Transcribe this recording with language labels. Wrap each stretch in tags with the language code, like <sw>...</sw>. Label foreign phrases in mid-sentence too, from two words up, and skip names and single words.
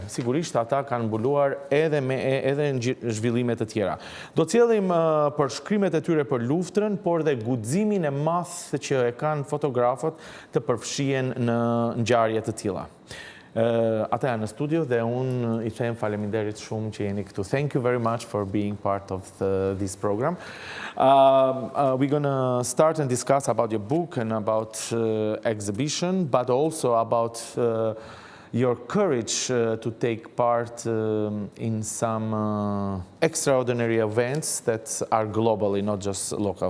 <sq>Sigurisht ata kanë mbuluar edhe në zhvillime të tjera. Do të sjellim për shkrimet e tyre për luftën, por dhe guximin e madh që e kanë fotografët të përfshihen në ngjarje të tilla. Ata janë në studio dhe unë I them faleminderit shumë që jeni këtu.</sq> <en>Thank you very much for being part of this program. We're going to start and discuss about your book and about exhibition, but also about your courage to take part in some extraordinary events that are globally, not just local.</en>